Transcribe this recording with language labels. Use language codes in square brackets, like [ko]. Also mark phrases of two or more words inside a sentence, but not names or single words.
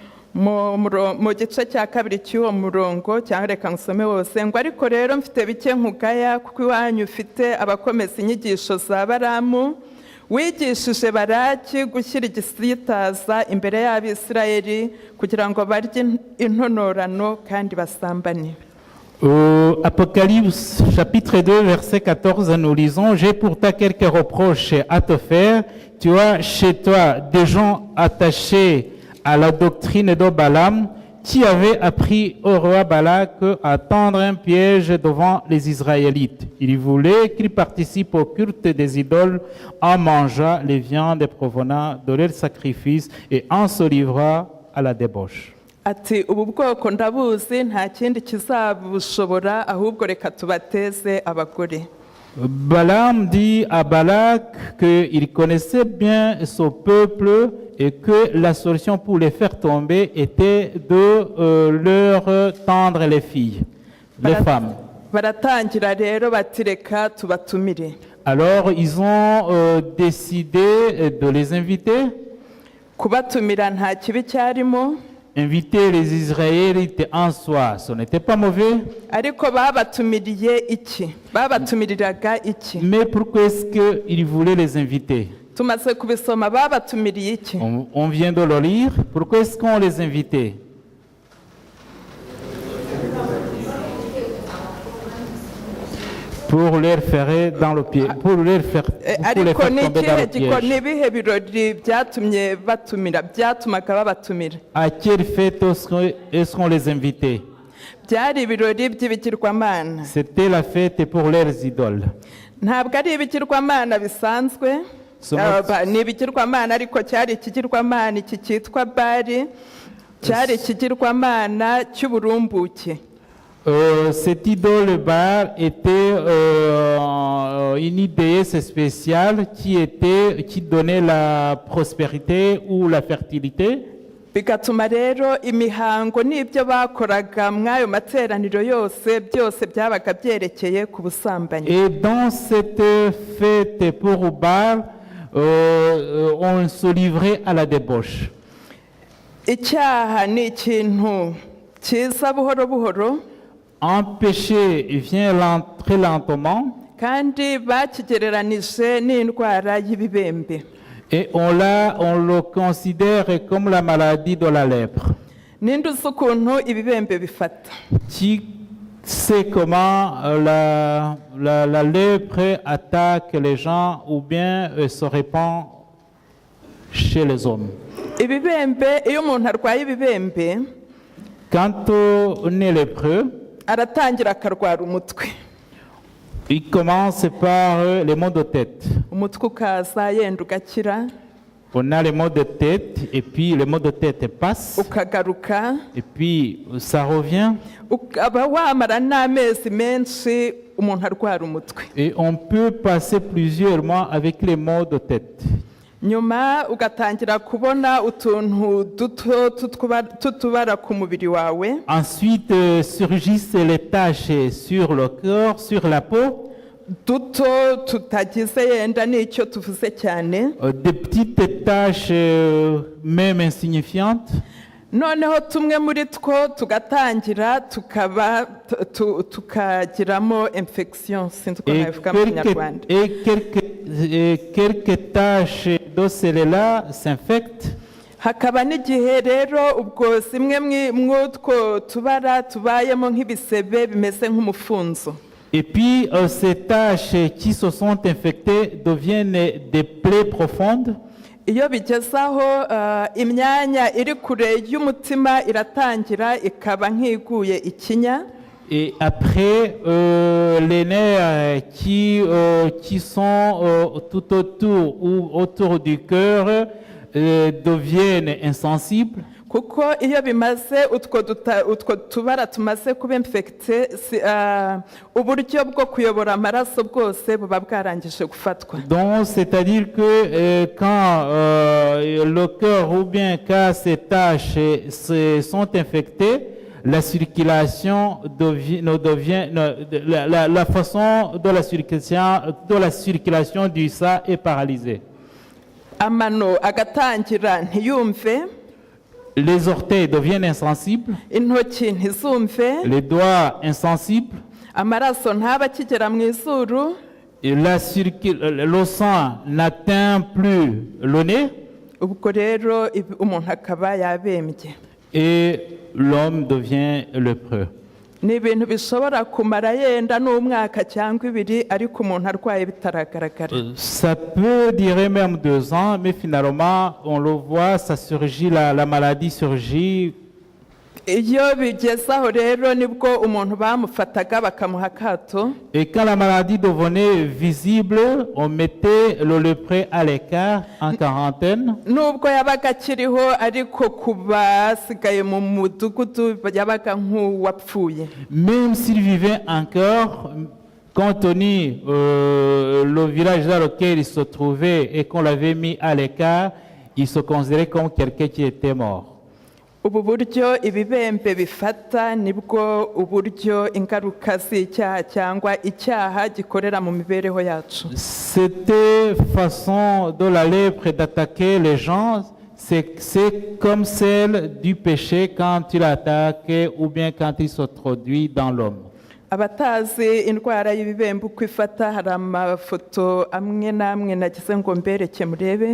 [rw] mu gice cya 2 cy'uwo murongo cyangwa reka nsome wose ngo ariko rero mfite bike nkugaya kuko iwanyu ufite abakomeza inyigisho za Balamu wigishije Balaki gushyira igisitaza imbere y'Abisirayeli kugira ngo barye intonorano kandi basambane. [fr] Apocalypse chapitre 2 verset 14, nous lisons: J'ai pourtant quelques reproches à te faire. Tu as chez toi des gens attachés à la doctrine de Balaam, qui avait appris au roi Balak à tendre un piège devant les Israélites. Il voulait qu'ils participent au culte des idoles en mangeant les viandes provenant de leurs sacrifices et en se livrant à la débauche. [rw] Ati ubu bwoko ndabuzi nta kindi kizabushobora ahubwo reka tubateze abagore. [fr] Balaam dit à Balak qu'il connaissait bien son peuple et que la solution pour les faire tomber était de leur tendre les filles, les femmes. [rw] Baratangira rero bati reka tubatumire. [fr] Alors ils ont décidé de les inviter. [rw] Kubatumira nta kibi cyarimo. [fr] Inviter les Israélites en soi, ce n'était pas mauvais. [rw] Ariko babatumiriye iki? Babatumiriraga iki? [fr] Mais pourquoi est-ce qu'ils voulaient les inviter? [rw] Tumaze kubisoma babatumiriye iki? [fr] On vient de le lire. Pourquoi est-ce qu'on les invitait? Pour leur faire dans le pied, pour les faire tomber dans le piège. À quelle fête est-ce qu'on les invitait? C'était la fête pour leurs idoles. [rw] Ntabwo ari ibigirwamana bisanzwe, ni ibigirwamana ariko cyari ikigirwamana iki cyitwa Bali, cyari ikigirwamana cy'uburumbuke. [fr] Cette idole Baal était une déesse spéciale qui donnait la prospérité ou la fertilité. [rw] Bigatuma rero imihango n'ibyo bakoraga mw'ayo materaniro yose byose byabaga byerekeye ku busambanyi. [fr] Et dans cette fête pour Baal, on se livrait à la débauche. [rw] Icyaha ni ikintu kiza buhoro buhoro. [fr] Un péché vient très lentement. [rw] Kandi bakigereranije n'indwara y'ibibembe. [fr] Et on le considère comme la maladie de la lèpre. [rw] ninde uzi ukuntu ibibembe bifata? [fr] Qui sait comment la lèpre attaque les gens ou bien se répand chez les hommes? [rw] Ibibembe, iyo umuntu arwaye ibibembe, [fr] Quand on est lépreux, [rw] aratangira akarwara umutwe. [fr] il commence par les maux de tête. [rw] Umutwe ukaza yenda ugakira, [fr] On a les maux de tête et puis les maux de tête passent [rw] ukagaruka, [fr] et puis ça revient [rw] ukaba wamara n'amezi menshi umuntu arwara umutwe. [fr] et on peut passer plusieurs mois avec les maux de tête. [rw] Nyuma ugatangira kubona utuntu duto tutubara ku mubiri wawe, [fr] Ensuite surgissent les taches sur le corps, sur la peau, [rw] duto tutagize yenda n'icyo tuvuze cyane. [fr] des petites taches même insignifiantes. [rw] Noneho tumwe muri two tugatangira tukagiramo infection, sinzi uko nabivuga mu Kinyarwanda. [fr] Quelques taches de celles-là s'infectent. [rw] Hakaba n'igihe rero ubwo zimwe mw'utwo tubara tubayemo nk'ibisebe bimeze nk'umufunzo. [fr] Et puis ces taches qui se sont infectées deviennent des plaies profondes. [rw] Iyo bigeze aho imyanya iri kure y'umutima iratangira ikaba nk'iguye ikinya. [fr] Et après, les nerfs qui sont tout autour ou autour du cœur deviennent insensibles. [rw] Kuko iyo bimaze utwo tubara tumaze kuba infecte, uburyo bwo kuyobora amaraso bwose buba bwarangije gufatwa. [fr] Donc, c'est-à-dire que quand le cœur ou bien quand ces taches sont infectées, la circulation la façon de la circulation du sang est paralysée. [rw] Amano agatangira ntiyumve, [fr] Les orteils deviennent insensibles, [rw] intoki ntizumve, [fr] les doigts insensibles, [rw] amaraso ntaba akigera mu izuru, [fr] et le sang n'atteint plus le nez, [rw] ubwo rero umuntu akaba yabembye. [fr] et l'homme devient lépreux. [rw] Ni ibintu bishobora kumara yenda n'umwaka cyangwa ibiri ariko umuntu arwaye bitaragaragara. [fr] Ça peut durer même 2 ans, mais finalement, on le voit, ça surgit, la maladie surgit. [rw] Iyo bigeze aho rero nibwo umuntu bamufataga bakamuha akato. [fr] Et quand la maladie devenait visible, on mettait le lépreux à l'écart, en quarantaine. [rw] Nubwo yabaga akiriho ariko ku basigaye mu mudugudu yabaga nk'uwapfuye. [fr] Même s'il vivait encore, compte tenu le village dans lequel il se trouvait et qu'on l'avait mis à l'écart, il se considérait comme quelqu'un qui était mort. [rw] Ubu buryo ibibembe bifata nibwo uburyo ingaruka z'icyaha cyangwa icyaha gikorera mu mibereho yacu. [fr] Cette façon de la lèpre d'attaquer les gens, c'est comme celle du péché quand il attaque ou bien quand il s'introduit dans l'homme. [rw] Abatazi indwara y'ibibembe uko ifata, hari amafoto amwe n'amwe nagize ngo mbereke murebe.